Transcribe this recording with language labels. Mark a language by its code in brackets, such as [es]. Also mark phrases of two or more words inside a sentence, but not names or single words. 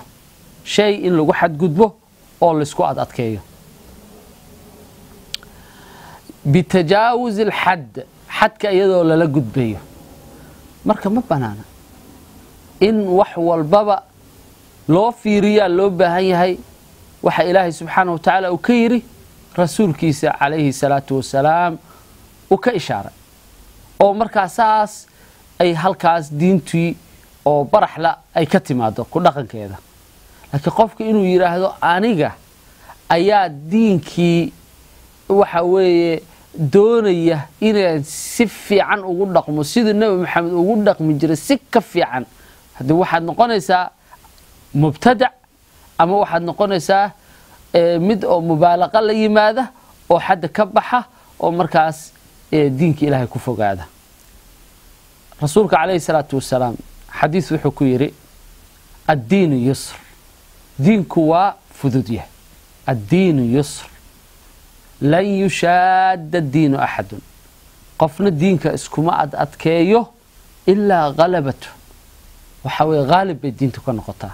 [so] shay in lagu xadgudbo oo la isku adkeeyo [ar] بتجاوز الحد, [so] xadka iyadoo la gudbayo. marka ma banaana in wax walbaba loo fiiriyo, loo baahan yahay waxa Ilaahay [ar] سبحانه وتعالى [so] uu ka yiri rasuulkiisa [ar] عليه الصلاة والسلام [so] وka ishaaray oo markaasaas ay halkaas diintii oo baraxla ay ka timaado ku dhaqankeeda. laakiin qofku inuu yiraahdo aniga ayaa diinkii waxa weeye doonaya inaan si fiican ugu dhaqmo sida Nabi Maxamed ugu dhaqmi jiray si ka fiican, hadii waxaad noqonaysaa mubtadac ama waxaad noqonaysaa mid oo mubaalaqa la yimaada oo xad ka baxa oo markaas diinka Ilaahay ku fogaada. rasuulka [ar] عليه الصلاة والسلام حديث [so] wuxuu ku yiri: [ar] الدين يسر, [so] diinku waa fudud yahay. [ar] الدين يسر لن يشاد الدين أحد, [so] qofna diinka iskuma adkeeyo [ar] إلا غلبه, [so] waxa way ghalib bay diintu ka noqotaa.